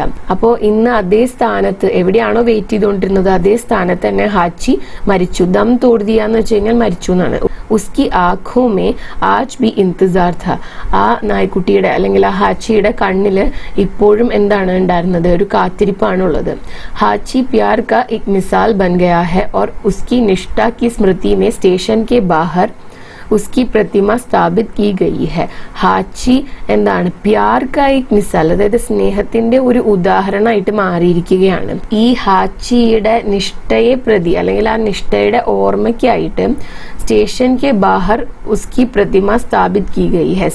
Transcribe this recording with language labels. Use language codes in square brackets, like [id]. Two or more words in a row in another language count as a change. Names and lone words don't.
[ml] അപ്പോ ഇന്ന് അതേ സ്ഥാനത്ത്, എവിടെയാണോ വെയിറ്റ് ചെയ്തുകൊണ്ടിരുന്നത് അതേ സ്ഥാനത്ത് തന്നെ ഹാച്ചി മരിച്ചു. [hi] दम तोड़ दिया [ml] എന്ന് വെച്ച് കഴിഞ്ഞാൽ മരിച്ചു എന്നാണ്. [hi] उसकी आँखों में आज भी इंतज़ार था, [ml] ആ നായ്ക്കുട്ടിയുടെ അല്ലെങ്കിൽ ആ ഹാച്ചിയുടെ കണ്ണില് ഇപ്പോഴും എന്താണ് ഉണ്ടായിരുന്നത്, ഒരു കാത്തിരിപ്പാണുള്ളത്. [hi] ഹാച്ചി प्यार का एक मिसाल बन गया है और उसकी निष्ठा की स्मृति में स्टेशन के बाहर उसकी प्रतिमा സ്ഥാപിത് की गई है. [ml] ഹാച്ചി എന്താണ്, [hi] प्यार का एक मिसाल, [ml] അതായത് സ്നേഹത്തിന്റെ ഒരു ഉദാഹരണമായിട്ട് മാറിയിരിക്കുകയാണ്. ഈ ഹാച്ചിയുടെ നിഷ്ഠയെ പ്രതി അല്ലെങ്കിൽ ആ നിഷ്ഠയുടെ ഓർമ്മയ്ക്കായിട്ട് [hi] स्टेशन के बाहर उसकी प्रतिमा स्थापित की गई है.